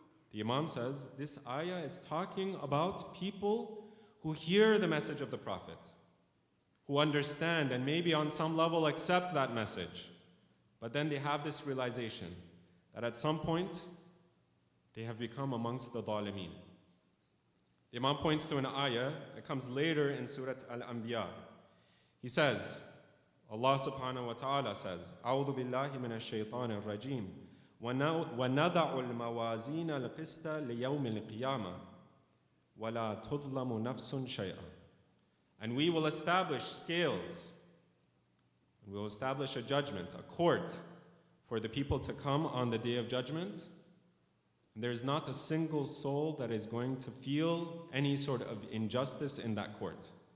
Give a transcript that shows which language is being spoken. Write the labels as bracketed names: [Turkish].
[English] The Imam says, this ayah is talking about people who hear the message of the Prophet, who understand and maybe on some level accept that message, but then they have this realization that at some point they have become amongst the dhalimeen. The Imam points to an ayah that comes later in Surah Al-Anbiya. He says, Allah subhanahu wa ta'ala says, [Arabic] أعوذ بالله من الشيطان الرجيم وَنَضَعُ الْمَوَازِينَ الْقِسْطَ لِيَوْمِ الْقِيَامَةِ وَلَا تُظْلَمُ نَفْسٌ شَيْئًا. [English] And we will establish scales, and we will establish a judgment, a court, for the people to come on the day of judgment. And there's not a single soul that is going to feel any sort of injustice in that court.